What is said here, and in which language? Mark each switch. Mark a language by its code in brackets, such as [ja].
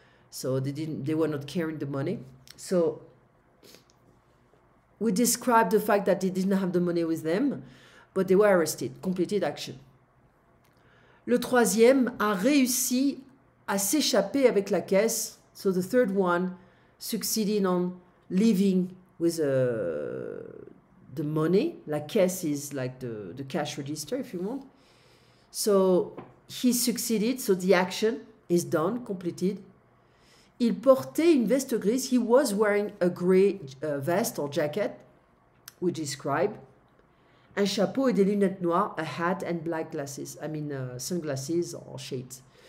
[en] So they were not carrying the money. So we described the fact that they didn't have the money with them, but they were arrested, completed action. [fr] Le troisième a réussi à s'échapper avec la caisse. [en] So the third one succeeded on leaving with the money. La caisse is like the cash register, if you want. So he succeeded, so the action is done, completed. [fr] Il portait une veste grise. [en] He was wearing a gray vest or jacket, we describe. [fr] Un chapeau et des lunettes noires, [en] a hat and black glasses. I mean sunglasses or shades.